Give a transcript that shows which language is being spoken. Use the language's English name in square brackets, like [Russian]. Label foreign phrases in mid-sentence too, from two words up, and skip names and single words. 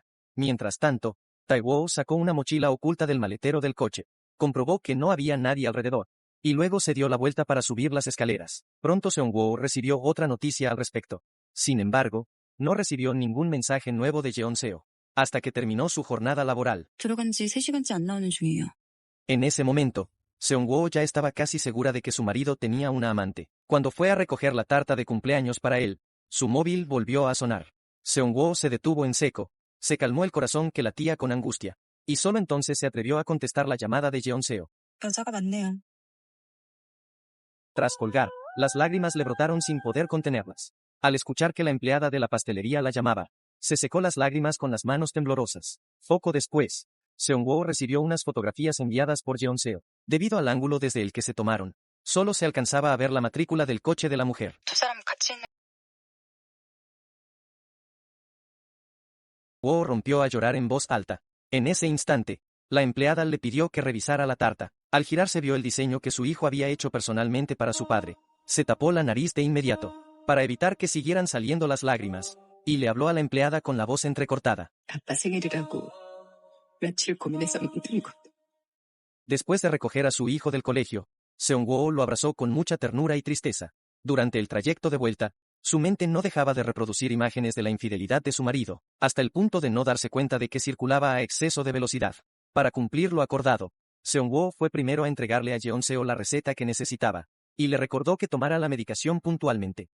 [Spanish] Mientras tanto, Tae Woo sacó una mochila oculta del maletero del coche, comprobó que no había nadie alrededor, y luego se dio la vuelta para subir las escaleras. Pronto Seong Woo recibió otra noticia al respecto. Sin embargo, no recibió ningún mensaje nuevo de Jeon Seo, hasta que terminó su jornada laboral. [Korean] 들어간 지 3시간째 안 나오는 중이에요. [Spanish] En ese momento, Seong Woo ya estaba casi segura de que su marido tenía una amante. Cuando fue a recoger la tarta de cumpleaños para él, su móvil volvió a sonar. Seong Woo se detuvo en seco, se calmó el corazón que latía con angustia, y solo entonces se atrevió a contestar la llamada de Jeon Seo. [Korean] 여자가 많네요. [Spanish] Tras colgar, las lágrimas le brotaron sin poder contenerlas. Al escuchar que la empleada de la pastelería la llamaba, se secó las lágrimas con las manos temblorosas. Poco después, Seong Woo recibió unas fotografías enviadas por Jeon Seo. Debido al ángulo desde el que se tomaron, solo se alcanzaba a ver la matrícula del coche de la mujer. [Korean] 두 사람 같이 있는 [Spanish] Woo rompió a llorar en voz alta. En ese instante, la empleada le pidió que revisara la tarta. Al girarse vio el diseño que su hijo había hecho personalmente para su padre. Se tapó la nariz de inmediato, para evitar que siguieran saliendo las lágrimas, y le habló a la empleada con la voz entrecortada. [Korean] 아빠 생일이라고 며칠 고민해서 만든 거. [Spanish] Después de recoger a su hijo del colegio, Seong Woo lo abrazó con mucha ternura y tristeza. Durante el trayecto de vuelta, su mente no dejaba de reproducir imágenes de la infidelidad de su marido, hasta el punto de no darse cuenta de que circulaba a exceso de velocidad. Para cumplir lo acordado, Seong Woo fue primero a entregarle a Jeon Seo la receta que necesitaba, y le recordó que tomara la medicación puntualmente.